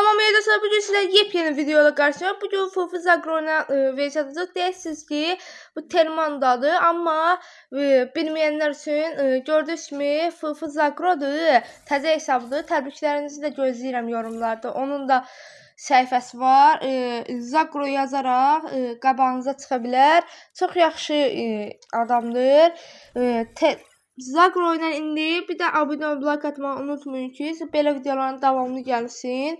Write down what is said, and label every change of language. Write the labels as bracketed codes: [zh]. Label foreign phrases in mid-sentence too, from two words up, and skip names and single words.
[tr] Salam arkadaşlar, bugün sizlerle yepyeni videoyla karşınızdayım. Bugün Fufu Zagro'na vs atacağız. Deyirsiniz ki bu Termandadır, amma bilmeyenler için gördüğünüz kimi Fufu Zagro'dur. [az] Təzə hesabdır. Təbriklərinizi də gözləyirəm yorumlarda. Onun da səhifəsi var. Zagro yazaraq qabağınıza çıxa bilər. Çox yaxşı adamdır. Zagro ilə indi bir də abunə olub like atmağı unutmayın ki, belə videoların davamlı gəlsin.